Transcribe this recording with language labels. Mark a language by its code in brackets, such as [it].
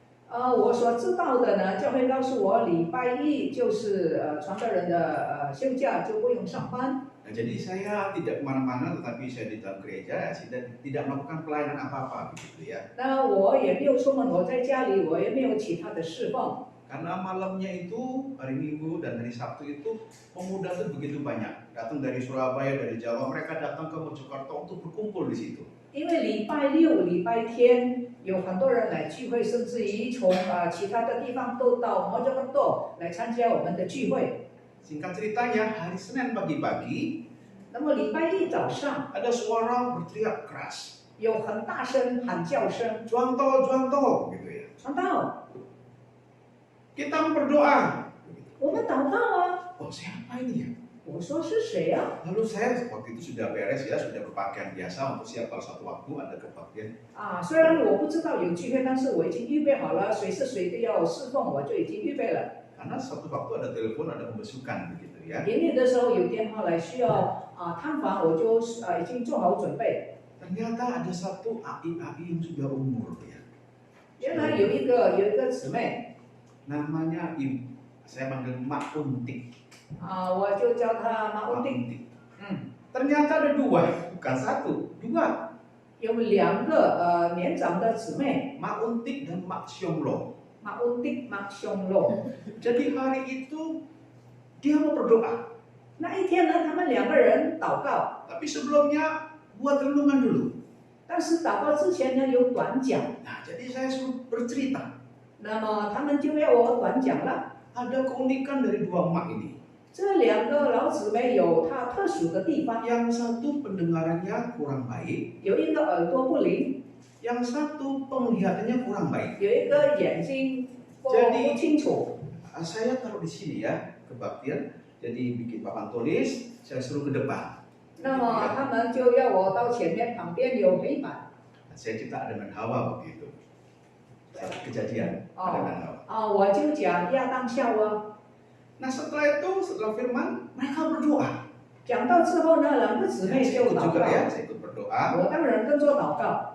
[zh] 我所知道的呢，教会告诉我，礼拜一就是传道人的休假，就不用上班。 [id] Nah, jadi saya tidak kemana-mana, tetapi saya di dalam gereja tidak melakukan pelayanan apa-apa begitu ya. [zh] 那我也没有出门，我在家里，我也没有其他的侍奉。 [id] Karena malamnya itu hari Minggu dan hari Sabtu itu pemuda itu begitu banyak, datang dari Surabaya, dari Jawa, mereka datang ke Mojokerto untuk berkumpul di situ. [zh] 因为礼拜六、礼拜天有很多人来聚会，甚至于从其他的地方都到摩羯格多来参加我们的聚会。 [id] Singkat ceritanya, hari Senin pagi-pagi [zh] 那么礼拜一早上 [id] ada suara berteriak keras, [zh] 有很大声喊叫声， [id] Juanto gitu ya. [zh] 传道， [id] Kita mau berdoa. [zh] 我们祷告啊。 [id] Oh, siapa ini ya? [zh] 我说是谁啊？ [id] Lalu saya waktu itu sudah beres ya, sudah berpakaian biasa untuk siap kalau suatu waktu ada kebaktian. [zh] 虽然我不知道有聚会，但是我已经预备好了，随时随地要侍奉，我就已经预备了。 [id] Karena suatu waktu ada telepon, ada pembesukan begitu ya. [zh] 营业的时候有电话来需要探访，我就已经做好准备。 [id] Ternyata ada satu AI yang sudah umur ya. [zh] 原来有一个姊妹， [id] Namanya saya panggil Mak Untik. [zh] 我就叫她马文定。 [id] Untik. Ternyata ada 2, bukan 1, 2. [zh] 有2个年长的姊妹， [id] Mak Untik dan Mak Xionglo. [zh] 马文定、马雄龙。 [id] Jadi hari itu dia mau berdoa. [zh] 那一天呢，他们2个人祷告， [id] Tapi sebelumnya buat renungan dulu. [zh] 但是祷告之前呢有短讲， [id] Nah, jadi saya suruh bercerita. [zh] 那么他们就要我短讲了。 [id] Ada keunikan dari 2 emak ini. [zh] 这2个老姊妹有她特殊的地方， [id] Yang satu pendengarannya kurang baik, [zh] 有一个耳朵不灵， [id] yang satu penglihatannya kurang baik. [zh] 有一个眼睛不清楚。 [id] Saya taruh di sini ya, kebaktian. Jadi bikin papan tulis, saya suruh ke depan. [zh] 那么他们就要我到前面，旁边有黑板。 [id] Saya cerita Adam dan Hawa waktu itu. Kejadian Adam dan Hawa. [zh] 我就讲亚当夏娃。 [id] Nah setelah itu, setelah firman, mereka berdoa. [zh] 讲到之后呢，2个姊妹 [id] Saya [zh] 就 [id] ikut [zh] 祷 [id] juga [zh] 告。 [id] ya, saya ikut berdoa. [zh] 我当然跟着祷告，